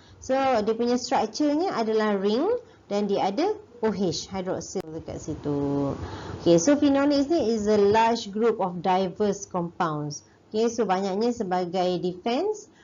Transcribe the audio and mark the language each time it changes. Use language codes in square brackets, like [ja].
[ms] So dia punya structure-nya adalah ring dan dia ada OH, hydroxyl dekat situ. [en] Okay, so phenolics ni is a large group of diverse compounds. [ms] Okay, so banyaknya sebagai defense.